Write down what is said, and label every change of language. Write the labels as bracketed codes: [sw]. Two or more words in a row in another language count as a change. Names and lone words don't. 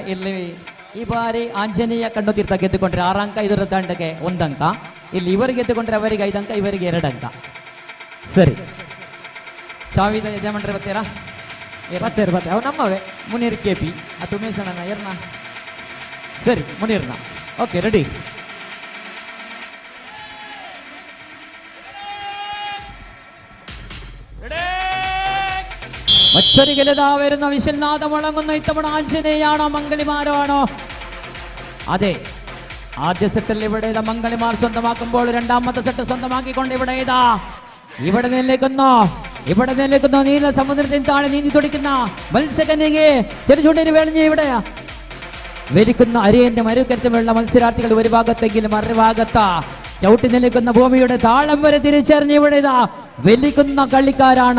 [kn] ಇಲ್ಲಿ ಈ ಬಾರಿ ಆಂಜನೇಯ ಕಣ್ಣುತೀರ್ಥ ಗೆದ್ದುಕೊಂಡ್ರೆ 6 ಅಂಕ, ಇದರ ತಂಡಕ್ಕೆ 1 ಅಂಕ. ಇಲ್ಲಿ ಇವರು ಗೆದ್ದುಕೊಂಡ್ರೆ ಅವರಿಗೆ 5 ಅಂಕ, ಇವರಿಗೆ 2 ಅಂಕ. ಸರಿ, ಸಾವಿದ ಯಜಮಾನ್ರೆ ಬರ್ತೀರಾ? ಬರ್ತಾರೆ ಅವು ನಮ್ಮವೇ. ಮುನೀರ್ KP ಅದು ಉಮೇಶ್ ಅಣ್ಣ ಏರ್ನ. ಸರಿ, ಮುನೀರ್ನ. ಓಕೆ, ರೆಡಿ. [ml] മറ്റൊരിക്കലും വിശൽനാഥ മുഴങ്ങുന്ന ഇത്തവണ ആഞ്ജനേയാണോ മംഗളിമാരാണോ? അതെ, ആദ്യ സെറ്റിൽ ഇവിടെ മംഗളിമാർ സ്വന്തമാക്കുമ്പോൾ രണ്ടാമത്തെ സെറ്റ് സ്വന്തമാക്കിക്കൊണ്ട് ഇവിടെ നിലനിൽക്കുന്നു നീല സമുദ്രത്തിന് താഴെ നീന്തി തുടിക്കുന്ന മത്സ്യകന്യകെ ചെറുചൂണ്ടിന് വേളിഞ്ഞ് ഇവിടെ വലിക്കുന്ന അരിയന്റെ മരുക്കരത്തുമുള്ള മത്സരാർത്ഥികൾ ഒരു ഭാഗത്തെങ്കിലും മറുഭാഗത്ത് ചവിട്ടി നിൽക്കുന്ന ഭൂമിയുടെ താളം വരെ തിരിച്ചറിഞ്ഞ് ഇവിടെ വലിക്കുന്ന കളിക്കാരാണ്.